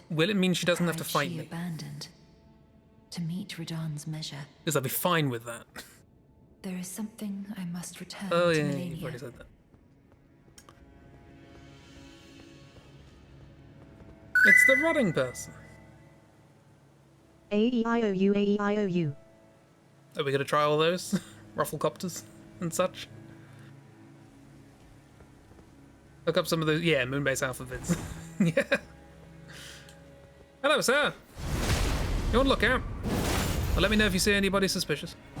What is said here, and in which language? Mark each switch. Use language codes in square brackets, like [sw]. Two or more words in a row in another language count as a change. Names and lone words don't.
[en] Will it mean she doesn't have to fight she me? Abandoned to meet Radan's measure. Because I'll be fine with that. There is something I must return Oh to yeah, Melania. you've already said that. It's the rotting person. A-E-I-O-U, A-E-I-O-U. Are we gonna try all those? Rufflecopters and such? Look up some of those, yeah, Moonbase alphabets. Yeah. Hello, sir. You on lookout? Well, let me know if you see anybody suspicious.